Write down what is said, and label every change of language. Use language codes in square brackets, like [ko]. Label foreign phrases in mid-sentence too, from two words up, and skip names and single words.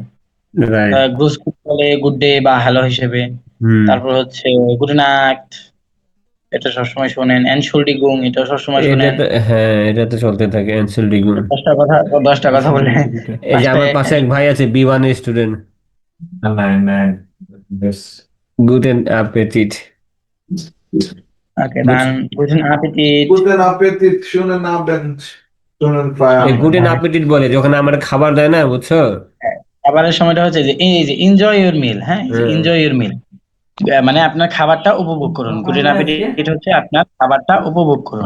[bn] রাইট। [de] Grüß Gott [bn] বলে [en] good day [bn] বা হ্যালো হিসেবে। হুম। তারপর হচ্ছে [en] good night, [bn] এটা সবসময় শোনেন। এনশুল্ডিগুং, এটা সবসময় এটা শোনেন। তো, হ্যাঁ এটা তো চলতে থাকে, অ্যানসেল ডিগুন। 10টা কথা, 10টা কথা বলে এই যে আমার পাঁচটায় পাশে এক ভাই আছে, বি1 এর স্টুডেন্ট। [de] Nein, nein. Das Guten Appetit. okay, dann guten Appetit. Guten Appetit, schönen Abend, schönen [bn] এই [de] Feierabend. Guten Appetit [bn] বলে যখন আমরা খাবার দেয় না, বুঝছো? খাবারের সময়টা হচ্ছে যে এই যে [en] enjoy your meal. [bn] হ্যাঁ, হ্যাঁ। [en] enjoy your meal [bn] মানে আপনার খাবারটা উপভোগ করুন। [de] Guten Appetit [bn] হচ্ছে আপনার খাবারটা উপভোগ করুন।